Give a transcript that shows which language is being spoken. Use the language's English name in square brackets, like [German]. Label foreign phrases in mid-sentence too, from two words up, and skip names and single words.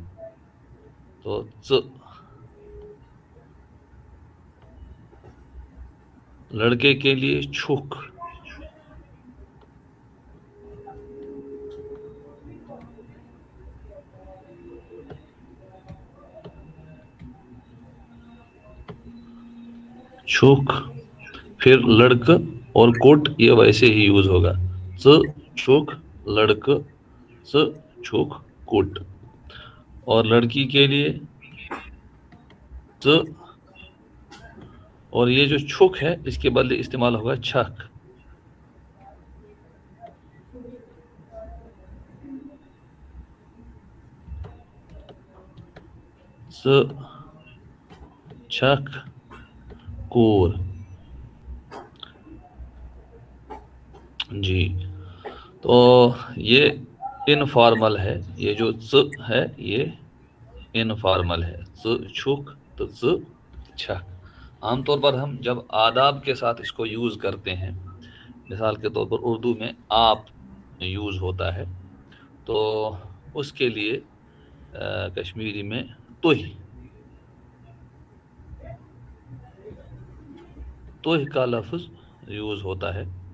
[Hindi] तो च, लड़के के लिए छुक, छुक। फिर लड़क और कोट ये वैसे ही यूज होगा, [Kashmiri] च छुक लड़क, च छुक कोट। [Hindi] और लड़की के लिए च, और ये जो छुक है इसके बदले इस्तेमाल होगा छक। [Kashmiri] च छक कोर। [Hindi] जी, तो ये इनफॉर्मल है, ये जो च है ये इनफॉर्मल है, [Kashmiri] च छुक [Hindi] तो [Kashmiri] च छक। [Hindi] आमतौर पर हम जब आदाब के साथ इसको यूज़ करते हैं, मिसाल के तौर पर उर्दू में आप यूज़ होता है, तो उसके लिए कश्मीरी में तुह, तुह का लफ्ज़ यूज़ होता है।